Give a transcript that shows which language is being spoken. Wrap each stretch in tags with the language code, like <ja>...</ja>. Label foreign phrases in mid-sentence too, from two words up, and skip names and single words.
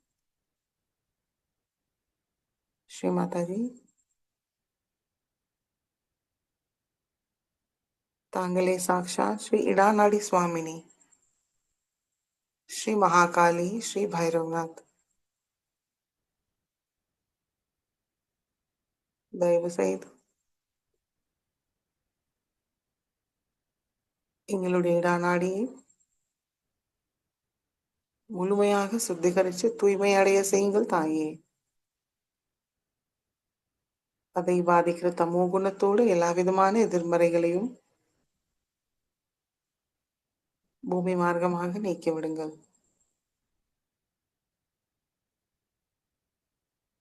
<ta>ஸ்ரீ மாதா ஜி தாங்களே சாக்ஷாத் ஸ்ரீ இடாநாடி ஸ்வாமினி श्री महाकाली श्री भैरवनाथ தயவு செய்து எங்களுடைய இடாநாடியை முழுமையாக சுத்திகரித்து தூய்மை அடைய செய்யுங்கள் தாயே அதை பாதிக்கிற தமோ குணத்தோடு எல்லா விதமான எதிர்மறைகளையும் பூமி மார்க்கமாக நீக்கி விடுங்கள்</ta>